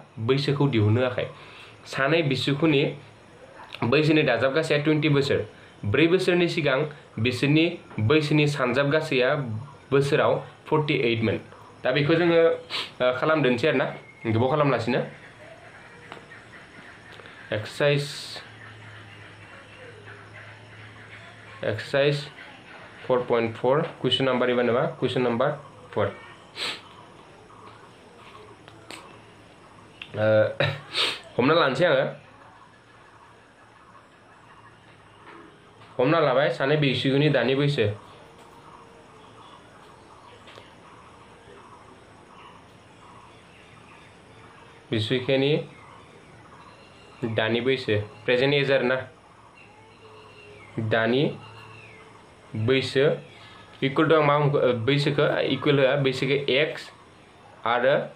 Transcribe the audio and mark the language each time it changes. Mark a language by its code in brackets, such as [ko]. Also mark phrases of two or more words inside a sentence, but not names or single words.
[brx] बैसोखौ दिहुननो होआखै सानै बिसुखुनि बैसोनि दाजाबगासेया 20 बोसोर 4 बोसोरनि सिगां बिसोरनि बैसोनि सानजाब गासैया बोसोराव 48 मोन दा बेखौ जोङो खालामदोंसै आरोना गोबाव खालामलासिनो [en] exercise 4.4 question number [brx] इवन बा [en] question number 4 [brx] हमना लानोसै आङो हमना लाबाय सानै बिसिगुनि दानि बैसो बिसिगुनि दानि बैसो [en] present age [brx] आरोना दानि बैसो [en] equal to [brx] मा बैसोखौ इक्वल होआ बैसोखौ x आरो